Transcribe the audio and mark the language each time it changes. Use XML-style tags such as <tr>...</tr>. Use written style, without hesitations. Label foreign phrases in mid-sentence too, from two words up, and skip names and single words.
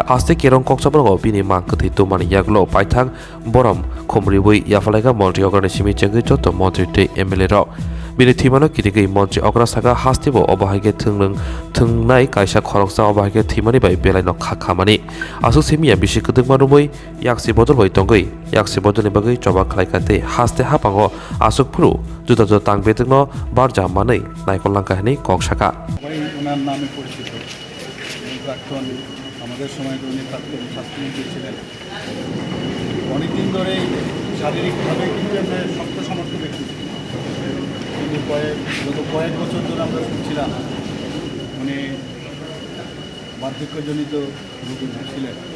<trp>हास्ते केरं कक्साबरगाव बिनि मा कथि तुमानि यागलो पाइथां बरम खमरिबुइ याफालाइगा मन्त्रि अग्रनि सिमि चेंगै जत मन्त्रि दै एमएलए र बिनि थिमानो किदिगै मन्त्रि अग्रा सागा हास्तेबो अबाहायगे थोंनाय काइसा खरकसा अबाहायगे थिमानि बाय बेलाइनो खाखामानि आसु सेमिया बिसि कदुंमा रुमै याक्सि बदल बै तंगै याक्सि बदलनि बागै चबा खालायखाते हास्ते हापांगो आसुक फुरु जुदा जुदा तांबेतनो बारजा मानै नायकलांकाहिनी कक्साका</trp> <bn>ওনার নামে পরিচিত প্রাক্তন আমাদের সময় উনি প্রাক্তন স্বাস্থ্যমন্ত্রী ছিলেন। অনেকদিন ধরে শারীরিকভাবে কিন্তু আমরা শক্ত সামর্থ্য ব্যক্তি, কিন্তু গত কয়েক বছর ধরে আমরা শুনছিলাম উনি বার্ধক্যজনিত রোগী ছিলেন।</bn>